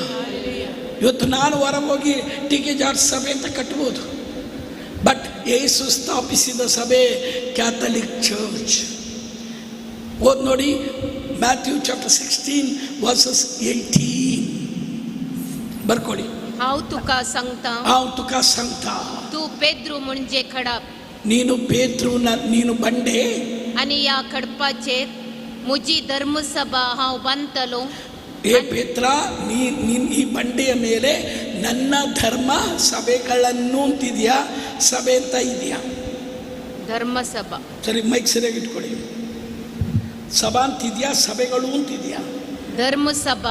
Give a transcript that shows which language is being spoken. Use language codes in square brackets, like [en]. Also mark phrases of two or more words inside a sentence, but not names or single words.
[kn] ಇವತ್ತು ನಾನು ಹೊರಗೆ ಹೋಗಿ ಟಿ.ಕೆ. ಜಾರ್ಜ್ ಸಭೆ ಅಂತ ಕಟ್ಬೋದು, ಬಟ್ ಯೇಸು ಸ್ಥಾಪಿಸಿದ ಸಭೆ ಕ್ಯಾಥಲಿಕ್ ಚರ್ಚ್. ಓದ್ ನೋಡಿ, [en] Matthew chapter 16 verses 18 [kn] ಬರ್ಕೊಳ್ಳಿ. [kok] हांव तुका सांगता तू पेद्रू म्हणजे खडप, [kn] ನೀನು ಪೇತ್ರು, ನೀನು ಬಂಡೆ, [kok] आणि या खडपाचेर मुजी धर्मसभा हांव बांदतलो. [kn] ಏ ಪೇತ್ರ, ನೀನು ಈ ಬಂಡೆಯ ಮೇಲೆ ನನ್ನ ಧರ್ಮ ಸಭೆಗಳನ್ನು ಅಂತಿದ್ಯಾ, ಸಭೆ ಅಂತ ಇದೆಯಾ? ಧರ್ಮಸಭಾ. ಸರಿ, ಮೈಕ್ ಸರಿಯಾಗಿ ಇಟ್ಕೊಳ್ಳಿ. ಸಭಾ ಅಂತಿದ್ಯಾ, ಸಭೆಗಳು ಅಂತಿದ್ಯಾ? ಧರ್ಮಸಭಾ.